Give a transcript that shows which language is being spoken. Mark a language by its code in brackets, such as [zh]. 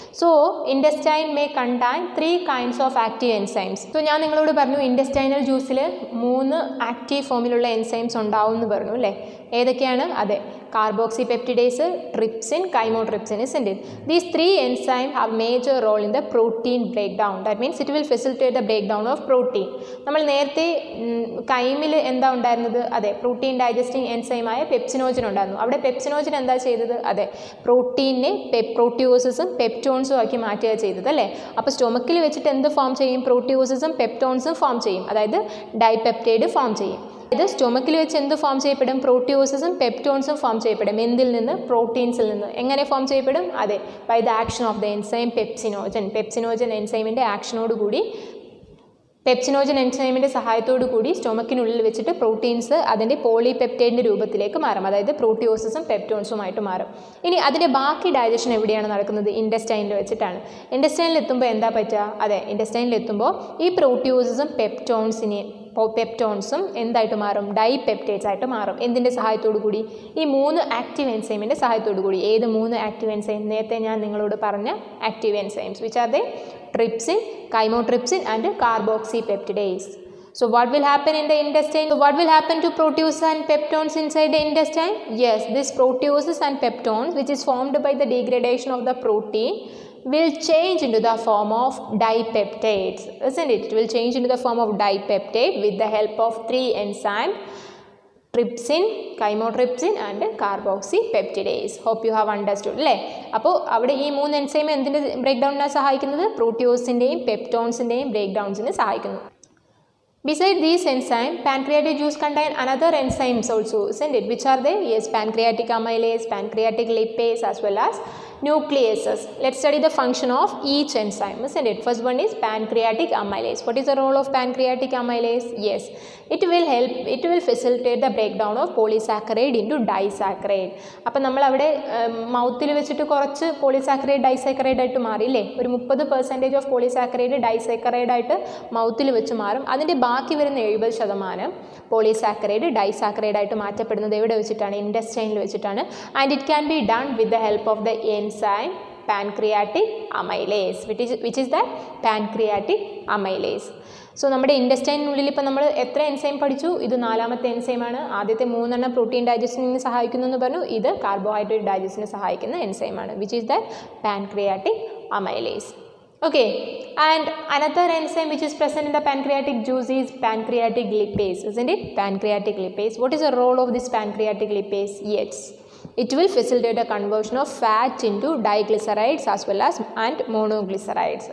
[en] So intestine may contain 3 kinds of active enzymes. [ml] So ഞാൻ നിങ്ങളോട് പറഞ്ഞു ഇൻറ്റസ്റ്റൈനൽ ജ്യൂസിൽ 3 ആക്റ്റീവ് ഫോമിലുള്ള എൻസൈംസ് ഉണ്ടാവും എന്ന് പറഞ്ഞു അല്ലേ. ഏതൊക്കെയാണ്? അതെ, carboxy peptidase, trypsin, chymotrypsin. [en] Isn't it? These 3 enzymes have major role in the protein breakdown. That means it will facilitate the breakdown of protein. [ml] നമ്മൾ നേരത്തെ കൈമിൽ എന്താ ഉണ്ടായിരുന്നത്? അതെ, പ്രോട്ടീൻ ഡൈജസ്റ്റിംഗ് എൻസൈമായ പെപ്സിനോജൻ ഉണ്ടായിരുന്നു. അവിടെ പെപ്സിനോജൻ എന്താ ചെയ്തത്? അതെ, പ്രോട്ടീനെ പ്രോട്ടിയോസിസും പെപ്റ്റോൺസും ആക്കി മാറ്റുക ചെയ്തത് അല്ലേ. അപ്പോൾ സ്റ്റൊമക്കിൽ വെച്ചിട്ട് എന്ത് ഫോം ചെയ്യും? പ്രോട്ടിയോസിസും പെപ്റ്റോൺസും ഫോം ചെയ്യും, അതായത് ഡൈപെപ്റ്റൈഡ് ഫോം ചെയ്യും. അതായത് സ്റ്റൊമക്കിൽ വെച്ച് എന്ത് ഫോം ചെയ്യപ്പെടും? പ്രോട്ടിയോസിസും പെപ്റ്റോൺസും ഫോം ചെയ്യപ്പെടും. എന്തിൽ നിന്ന്? പ്രോട്ടീൻസിൽ നിന്ന്. എങ്ങനെ ഫോം ചെയ്യപ്പെടും? അതെ, [en] By the action of the enzyme pepsinogen. [ml] Pepsinogen എൻസൈമിൻ്റെ ആക്ഷനോടുകൂടി, pepsinogen എൻസൈമിൻ്റെ സഹായത്തോടു കൂടി സ്റ്റൊമക്കിനുള്ളിൽ വെച്ചിട്ട് പ്രോട്ടീൻസ് അതിൻ്റെ പോളിപെപ്റ്റൈഡിൻ്റെ രൂപത്തിലേക്ക് മാറും, അതായത് പ്രോട്ടിയോസിസും പെപ്റ്റോൺസുമായിട്ട് മാറും. ഇനി അതിൻ്റെ ബാക്കി ഡൈജഷൻ എവിടെയാണ് നടക്കുന്നത്? ഇൻറ്റസ്റ്റൈനിൽ വെച്ചിട്ടാണ്. ഇൻറ്റസ്റ്റൈനിൽ എത്തുമ്പോൾ എന്താ പറ്റുക? അതെ, ഇൻറ്റസ്റ്റൈനിൽ എത്തുമ്പോൾ ഈ പ്രോട്ടിയോസിസും പെപ്റ്റോൺസും എന്തായിട്ട് മാറും? ഡൈപെപ്റ്റൈഡ്സ് ആയിട്ട് മാറും. എന്തിൻ്റെ സഹായത്തോടു കൂടി? ഈ 3 ആക്റ്റീവ് എൻസൈമിൻ്റെ സഹായത്തോടു കൂടി. ഏത് 3 ആക്റ്റീവ് എൻസൈം? നേരത്തെ ഞാൻ നിങ്ങളോട് പറഞ്ഞ active enzymes. [en] Which are they? Trypsin, chymotrypsin and carboxypeptidase. So what will happen in the intestine? So what will happen to proteoses and peptones inside the intestine? Yes, this proteoses and peptones, which is formed by the degradation of the protein, will change into the form of dipeptides, isn't it? It will change into the form of dipeptide with the help of 3 enzymes: trypsin, chymotrypsin and carboxypeptidase. Hope you have understood [ml] അല്ലേ. അപ്പോൾ അവിടെ ഈ 3 enzyme എന്തിൻ്റെ break ഡൗണിനാണ് സഹായിക്കുന്നത്? പ്രോട്ടിയോസിൻ്റെയും പെപ്റ്റോൺസിൻ്റെയും break ഡൗൺസിന് സഹായിക്കുന്നു. [en] Besides these enzymes, pancreatic juice contain another enzymes also, isn't it? Which are they? Yes, pancreatic amylase, pancreatic lipase as well as nucleases. Let's study the function of each enzyme, isn't it? First one is pancreatic amylase. What is the role of pancreatic amylase? Yes, it will facilitate the breakdown of polysaccharide into disaccharide. [ml] അപ്പോൾ നമ്മൾ അവിടെ മൗത്തിൽ വെച്ചിട്ട് കുറച്ച് polysaccharide disaccharide ആയിട്ട് മാറിയില്ലേ? ഒരു 30% of polysaccharide disaccharide ആയിട്ട് മൗത്തിൽ വെച്ച് മാറും. അതിൻ്റെ ബാക്കി വരുന്ന 70% പോളിസാക്കറൈഡ് ഡൈസാക്കറൈഡ് ആയിട്ട് മാറ്റപ്പെടുന്നത് എവിടെ വെച്ചിട്ടാണ്? ഇൻറ്റസ്റ്റൈനിൽ വെച്ചിട്ടാണ്. [en] And it can be done with the help of the enzyme pancreatic amylase, which is the pancreatic amylase. [ml] So നമ്മുടെ ഇൻറ്റസ്റ്റൈനുള്ളിൽ ഇപ്പോൾ നമ്മൾ എത്ര എൻസൈം പഠിച്ചു? ഇത് 4ാമത്തെ എൻസൈമാണ്. ആദ്യത്തെ 3 പ്രോട്ടീൻ ഡൈജസ്റ്റിന് സഹായിക്കുന്നു എന്ന് പറഞ്ഞു. ഇത് കാർബോഹൈഡ്രേറ്റ് ഡൈജസ്റ്റിന് സഹായിക്കുന്ന എൻസൈമാണ്, [en] Which is the pancreatic amylase. Okay, and another enzyme which is present in the pancreatic juice is pancreatic lipase, isn't it? Pancreatic lipase. What is the role of this pancreatic lipase? Yes, it will facilitate the conversion of fat into diglycerides as well as and monoglycerides.